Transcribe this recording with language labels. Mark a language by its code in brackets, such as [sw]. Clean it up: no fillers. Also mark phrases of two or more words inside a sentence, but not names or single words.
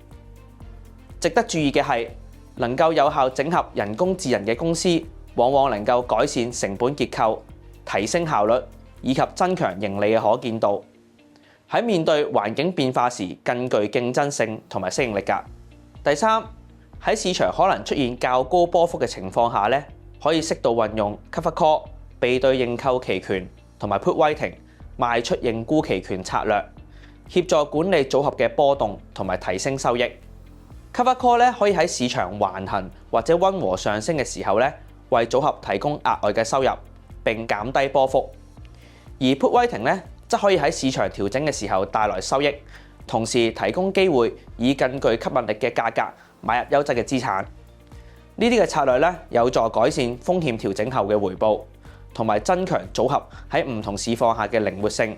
[yue] 值得注意嘅係，能夠有效整合人工智能嘅公司，往往能夠改善成本結構、提升效率以及增強盈利嘅可見度，喺面對環境變化時更具競爭性同埋適應力㗎。第三，喺市場可能出現較高波幅嘅情況下咧，可以適度運用 [en] cover call、 [yue] 備對認購期權同埋 [en] put weighting [yue] 賣出認沽期權策略，協助管理組合嘅波動同埋提升收益。 [en] cover call [yue] 咧可以喺市場橫行或者溫和上升嘅時候咧，為組合提供額外嘅收入並減低波幅；而 [en] put weighting [yue] 咧則可以喺市場調整嘅時候帶來收益，同時提供機會以更具吸引力嘅價格買入優質嘅資產。呢啲嘅策略咧有助改善風險調整後嘅回報，同埋增強組合喺唔同市況下嘅靈活性。